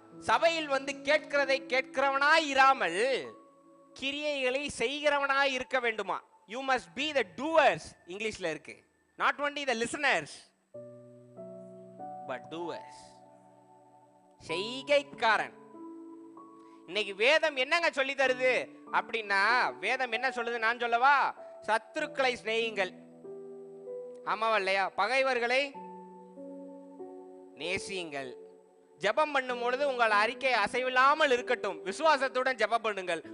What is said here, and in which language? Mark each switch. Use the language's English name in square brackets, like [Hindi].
[Tamil] சபையில் வந்து கேட்கிறவனாய் இராமல் கிரியைகளை செய்கிறவனாய் இருக்க வேண்டுமா? [English] You must be the doers. [Tamil] இங்கிலீஷ்ல இருக்கு. [English] Not only the listeners but doers. [Tamil] செய்கைக்காரன். இன்னைக்கு வேதம் என்னங்க சொல்லி தருது அப்படின்னா, வேதம் என்ன சொல்லுது நான் சொல்லவா? சத்துருக்களை சிநேகியுங்கள். ஆமாவா இல்லையா? பகைவர்களை நேசியுங்கள். ஜெபம் பண்ணும் பொழுது உங்கள் அறிக்கை அசைவில்லாமல் இருக்கட்டும். விசுவாசத்துடன் ஜெபம் பண்ணுங்கள்.